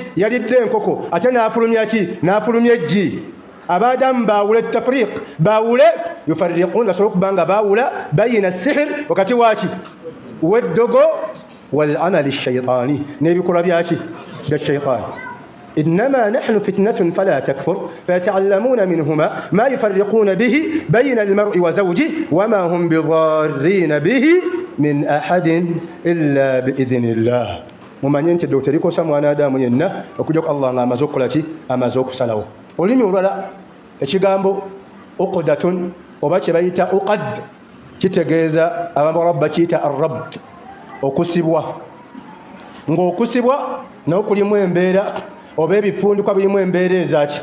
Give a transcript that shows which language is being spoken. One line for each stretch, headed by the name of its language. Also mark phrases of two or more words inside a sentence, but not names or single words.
Ganda: Yalidde enkoko ate n'afulumya ki? N'afulumya eggi. Abadamu bawule tafriq, bawule yufarriqun, basobola okubanga bawula bayina sihir wakati waki? W'eddogo
Arabic: والعمل الشيطاني,
Ganda: n'ebikolwa byaki? Bya shaytaani.
Arabic: إنما نحن فتنة فلا تكفر فيتعلمون منهما ما يفرقون به بين المرء وزوجه وما هم بضارين به من أحد إلا بإذن الله.
Ganda: mumanye nti eddogo terikosa mwana Adamu yenna okujja ku Allah ng'amaze okukola ki? Amaze okusalawo. Olulimi olulala ekigambo uqdatun oba kye bayita uqad kitegeeza abamu bakiyita arrabd, okusibwa. Ng'okusibwa nawo kulimu embeera oba ebifundikwa birimu embeera ezaki?